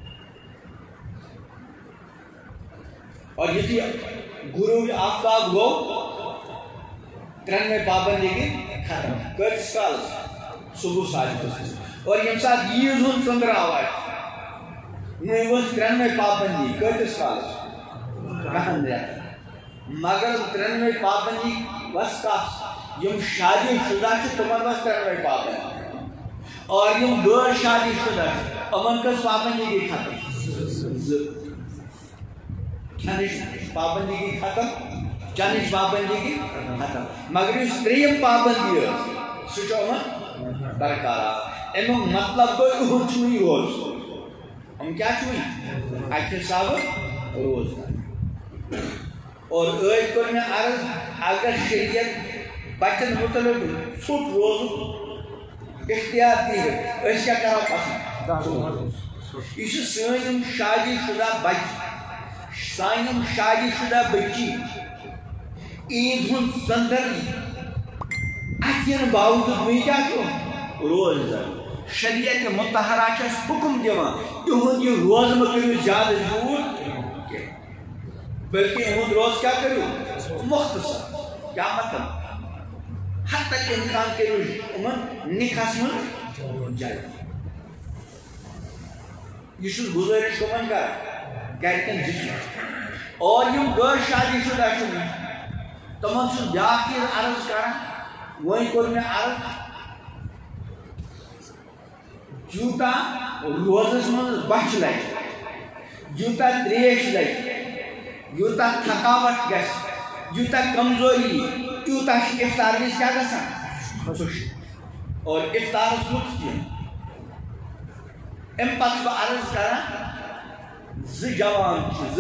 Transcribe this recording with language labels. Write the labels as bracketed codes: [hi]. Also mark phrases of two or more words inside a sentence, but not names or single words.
[ks] اور یُتھُے غروٗبِ آفتاب گوٚو ترٛٮ۪نوَے پابندی گٔے ختم کۭتِس کالس صبح صادقَس منٛز اور ییٚمہِ ساتہٕ عیٖذ ہُنٛد ژٔنٛدراو آسہِ وۄنۍ ؤژھ ترٛٮ۪نوَے پابندی کۭتِس کالس 10 رٮ۪تن مگر ترٛٮ۪نوَے پابندی وَس کَس یِم شادی شُدہ چھِ تِمن وَس ترٛٮ۪نوَے پابندی اور یِم غٲر شادی شُدہ چھِ یِمن کٔژ پابندی گٔے ختم 2 کھٮ۪نٕچ پابندی گٔے ختم چٮ۪نٕچ پابندی گٔے ختم مگر یُس ترٛیٚیِم پابندی ٲس سُہ چھُ یِمن برقرار امیُک مطلب گوٚو یِہُنٛد چھُ وٕنہِ روز یِم کیٛاہ چھِ وٕنہِ اَکہِ حِسابہٕ روز اور ٲدۍ کوٚر مےٚ عرض اگر شریعت بچن متعلق ژھوٚٹ روزُن اختیار دِیہِ أسۍ کیٛاہ کرو پسنٛد یہِ چھِ سٲنۍ یِم شادی شُدہ بچہِ سانہِ یِم شادی شُدہ بٔچی عیٖد ہُنٛد ژٔنٛدٕر اَتھ کٮ۪ن باوجوٗد وۄنۍ کیٛاہ چھُ روز شریعت مُطہرہ چھِ اَسہِ حُکُم دِوان یِہُنٛد یہِ روزٕ مہٕ کٔرِو زیادٕ زیوٗٹھ بلکہ یِہُنٛد روز کیٛاہ کٔرِو مختصر کیٛاہ مطلب حتی اِمکان کٔرِو یِمن نِکاحس منٛز جلدی یہِ چھُس گُزٲرِش تِمن کران گرِکٮ۪ن دِژمٕژ اور یِم غٲر شادی شُدہ چھِ تِمن چھُس بیٛاکھ چیٖز عرض کران وۄنۍ کوٚر مےٚ عرض یوٗتاہ روزس منٛز بچھ لگہِ یوٗتاہ تریش لگہِ یوٗتاہ تھکاوٹ گژھِ یوٗتاہ کمزوری تیوٗتاہ چھِ اِفطار وِزِ کیٛاہ گژھان خوش اور اِفطارس لُطف دِیُن اَمہِ پتہٕ چھُس بہٕ عرض کران 2 جوان چھِ 2